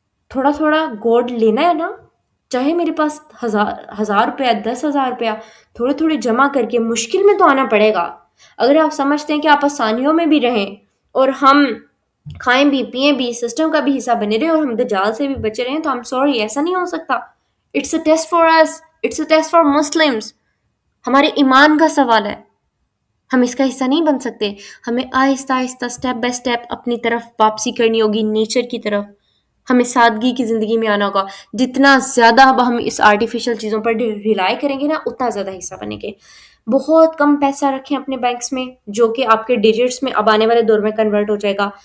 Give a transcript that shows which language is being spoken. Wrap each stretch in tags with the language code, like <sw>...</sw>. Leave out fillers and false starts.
<ur>تھوڑا تھوڑا گوڈ لینا ہے نا, چاہے میرے پاس 1,000 روپیہ, 10,000 روپیہ, تھوڑے تھوڑے جمع کر کے مشکل میں تو آنا پڑے گا. اگر آپ سمجھتے ہیں کہ آپ آسانیوں میں بھی رہیں اور ہم کھائیں بھی پئیں بھی, سسٹم کا بھی حصہ بنے رہے اور ہم دجال سے بھی بچے رہیں, تو</ur> <en>I'm sorry,</en> <ur>ایسا نہیں ہو سکتا.</ur> <en>It's a test for us, it's a test for Muslims.</en> <ur>ہمارے ایمان کا سوال ہے. ہم اس کا حصہ نہیں بن سکتے. ہمیں آہستہ آہستہ اسٹیپ بائی اسٹیپ اپنی طرف واپسی کرنی ہوگی، نیچر کی طرف. ہمیں سادگی کی زندگی میں آنا ہوگا. جتنا زیادہ اب ہم اس آرٹیفیشل چیزوں پر ریلائی کریں گے نا، اتنا زیادہ حصہ بنے گے. بہت کم پیسہ رکھیں اپنے بینکس میں، جو کہ آپ کے ڈیجٹس میں اب آنے والے دور میں کنورٹ ہو جائے گا.</ur>